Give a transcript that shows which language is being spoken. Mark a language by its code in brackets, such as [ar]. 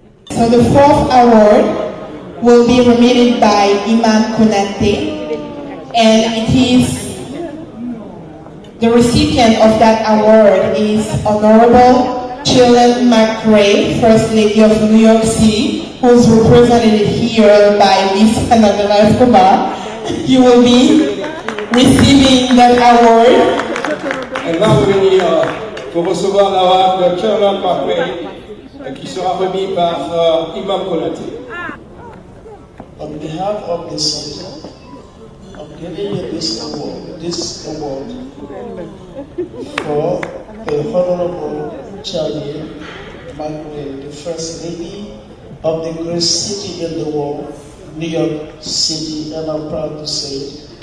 [en] So the fourth award will be remitted by Imam Konate, and it is the recipient of that award is Honorable Chillen McRae, First Lady of New York City, who is represented here by Miss Annabella Escobar. You will be receiving that award. [fr] Elle va venir pour recevoir l'award de Chillen McRae qui sera remis par Imam Konate. [en] On behalf of the center, I'm giving you this award for the Honorable Charlie McRae, the First Lady of the greatest city in the world, New York City, and I'm proud to say it.